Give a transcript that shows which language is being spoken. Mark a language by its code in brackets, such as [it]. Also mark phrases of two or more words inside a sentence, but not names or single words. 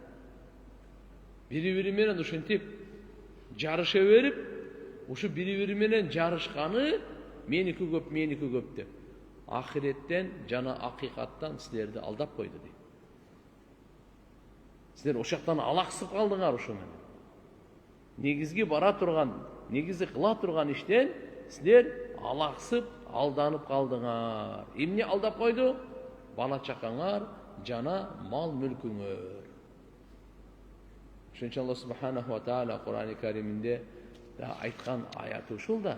[ky] Biri menen uşintip jarışa berip, uşu biri menen jarışkany meniki köp dep. Ahiretten jana hakikattan sizlerdi aldap koydu deyip. Sizler ошақтан алақсып қалдыңар ошомен. Негизги бара турган, негизи кыла турган иштен силер алақсып, алданып қалдыңар. Эмне алдап койду? Бала чакаңар, жана мал мүлкүңөр. Ошон үчүн Аллах [ar] سبحانه وتعالى [ky] Кур'ан-ы Кариминде да айткан аяты ушул да.